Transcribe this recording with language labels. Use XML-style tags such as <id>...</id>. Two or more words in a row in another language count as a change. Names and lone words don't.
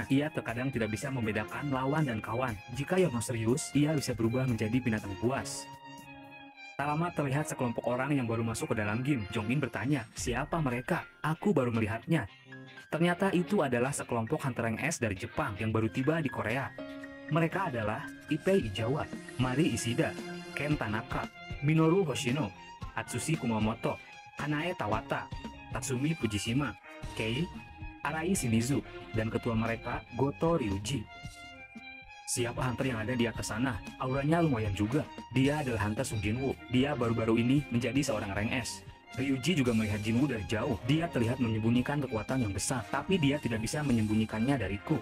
<id>Ia terkadang tidak bisa membedakan lawan dan kawan. Jika Yeonho serius, ia bisa berubah menjadi binatang buas. Tak lama terlihat sekelompok orang yang baru masuk ke dalam Gin. Jong-in bertanya, siapa mereka? Aku baru melihatnya. Ternyata itu adalah sekelompok hunter rank S dari Jepang yang baru tiba di Korea. Mereka adalah Ipei Ijawa, Mari Ishida, Ken Tanaka, Minoru Hoshino, Atsushi Kumamoto, Kanae Tawata, Tatsumi Fujishima, Kei, Arai Shimizu, dan ketua mereka Goto Ryuji. Siapa hunter yang ada di atas sana? Auranya lumayan juga. Dia adalah Hunter Sung Jinwoo. Dia baru-baru ini menjadi seorang rank S. Ryuji juga melihat Jinwoo dari jauh. Dia terlihat menyembunyikan kekuatan yang besar, tapi dia tidak bisa menyembunyikannya dariku.</id>